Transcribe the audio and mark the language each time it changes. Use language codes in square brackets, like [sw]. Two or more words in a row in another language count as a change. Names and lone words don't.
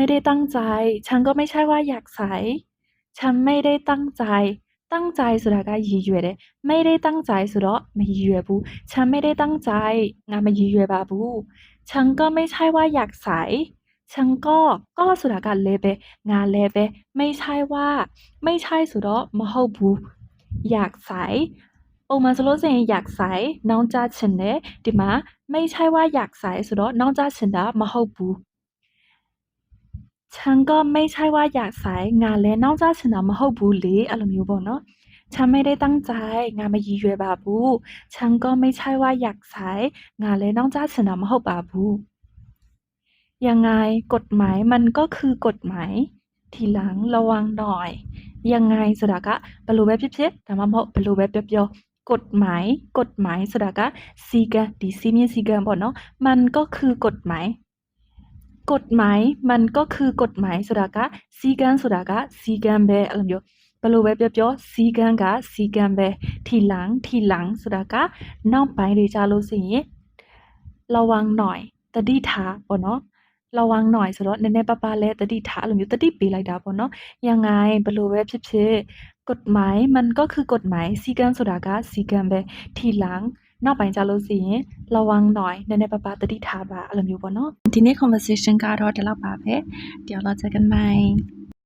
[th] ได้ตั้งใจฉันก็ไม่ใช่ว่าอยากใส่ฉันไม่ได้ตั้งใจตั้งใจ [my] ဆိုတာကရည်ရွယ်တယ် [th] ไม่ได้ตั้งใจ [my] ဆိုတော့မရည်ရွယ်ဘူး [th] ฉันไม่ได้ตั้งใจ [my] ငါမရည်ရွယ်ပါဘူး [th] ฉันก็ไม่ใช่ว่าอยากใส่ฉันก็ [my] ဆိုတာကလည်းပဲငါလည်းပဲ [th] ไม่ใช่ว่าไม่ใช่ [my] ဆိုတော့မဟုတ်ဘူး [th] อยากใส่ [my] ပုံမှန်ဆိုလို့ရှိရင် [th] อยากใส่ [my] နောင်ကျချင်တယ်ဒီမှာ [th] ไม่ใช่ว่าอยากใส่ [my] ဆိုတော့နောင်ကျချင်တာမဟုတ်ဘူး [th] ฉันก็ไม่ใช่ว่าอยากใส่ [my] ငါလည်းနောက်ကျချင်တာမဟုတ်ဘူးလေအဲ့လိုမျိုးပေါ့နော် [th] ฉันไม่ได้ตั้งใจ [my] ငါမရည်ရွယ်ပါဘူး [th] ฉันก็ไม่ใช่ว่าอยากใส่ [my] ငါလည်းနောက်ကျချင်တာမဟုတ်ပါဘူး [th] ยังไงกฎหมาย มันก็คือกฎหมายทีหลังระวังหน่อยยังไง [my] ဆိုတာကဘယ်လိုပဲဖြစ်ဖြစ်ဒါမှမဟုတ်ဘယ်လိုပဲပြောกฎหมายဆိုတာကစီကံဒီစီမြင့်စီကံ ပေါ့နော် [th] มันก็คือกฎหมายกฎหมายมันก็คือกฎหมาย [my] ဆိုတာကစီကံဆိုတာကစီကံပဲအဲ့လိုမျိုးဘယ်လို ပဲပြောစီကံကစီကံပဲထီหลังဆိုတာကနောက်ပိုင်းတွေကြာလို့ရှိရင် [th] ระวังหน่อย [my] တတိထားပေါ့နော် [th] ระวังหน่อย [my] ဆိုတော့နည်းနည်းပါးပါးလဲတတိထားအဲ့လိုမျိုးတတိပေးလိုက်တာပေါ့နော်ยังไงဘယ်လိုပဲဖြစ်ဖြစ် [th] กฎหมายมันก็คือกฎหมาย [my] စီကံဆိုတာကစီကံပဲထီหลังနောက်ပိုင်းကြာလို့ရှိရင် [th] ระวังหน่อย [my] နည်းနည်းပါးပါးတတိထားပါအဲ့လိုမျိုးပေါ့နော်ဒီနေ့ conversation ကတော့ဒီလောက်ပါပဲ [th] เดี๋ยวเราเจอกันใหม่